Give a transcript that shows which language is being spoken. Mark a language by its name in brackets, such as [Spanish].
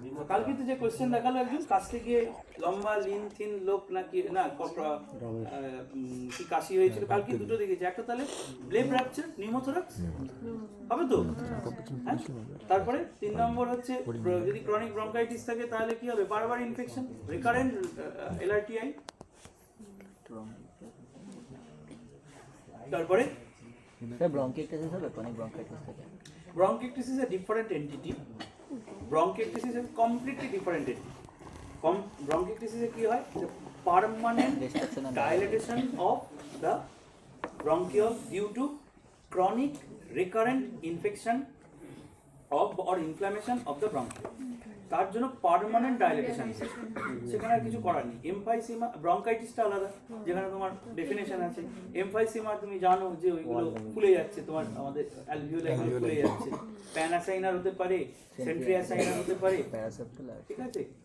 [Bangla] কালকে তো যে কোশ্চেন দেখালো একজন কাশতে গিয়ে লম্বা লিন থিন লোক নাকি না কি কাশি হয়েছিল, কালকে দুটো দেখেছি, একটা তাহলে ব্লেব রাপচার নিউমোথোরাক্স হবে তো, হ্যাঁ? তারপরে 3 নম্বর হচ্ছে যদি ক্রনিক ব্রঙ্কাইটিস থাকে তাহলে কি হবে, বারবার ইনফেকশন, রিকারেন্ট এলআরটিআই। তারপরে ব্রঙ্কাইটিস হবে, ক্রনিক ব্রঙ্কাইটিস থেকে [English] bronchitis is a different entity. Bronchitis is a completely different entity. Bronchitis is a [Bangla] কি হয়, [English] the permanent dilatation of the bronchioles due to chronic recurrent infection of or inflammation of the bronchiole. [Bangla] তার জন্য permanent dilatation, সেখানে আর কিছু করার নেই। Emphysema ব্রঙ্কাইটিসটা আলাদা, যেখানে তোমার ডেফিনেশন আছে। এমফাইসিমা তুমি জানো যে ওইগুলো ফুলে যাচ্ছে, তোমার আমাদের অ্যালভিওলাই ফুলে যাচ্ছে। প্যানাসাইনার হতে পারে, সেন্ট্রিয়াসাইনার হতে পারে, ঠিক আছে।